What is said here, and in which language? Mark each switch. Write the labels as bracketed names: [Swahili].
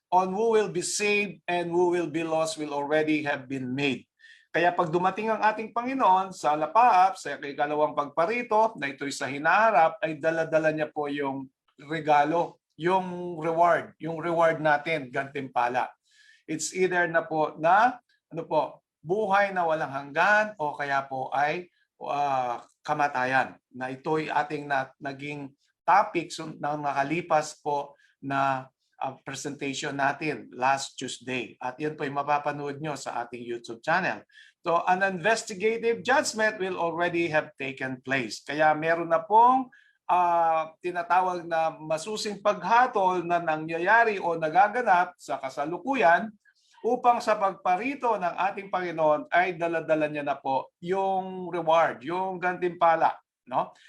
[English] On who will be saved and who will be lost will already have been made. [Filipino] Kaya pag dumating ang ating Panginoon sa lapaap, sa ikalawang pagparito, na ito'y sa hinaharap, ay dala-dala niya po yung regalo, yung reward natin, gantimpala. [English] It's either [Filipino] na po na, buhay na walang hanggan o kaya po ay kamatayan. Na ito'y ating naging topic na nakalipas po na presentation natin [English] last Tuesday. [Filipino] At yan po ay mapapanood nyo sa ating YouTube channel. [English] So an investigative judgment will already have taken place. [Filipino] Kaya meron na pong tinatawag na masusing paghatol na nangyayari o nagaganap sa kasalukuyan upang sa pagparito ng ating Panginoon ay dala-dala niya na po yung reward, yung gantimpala. No?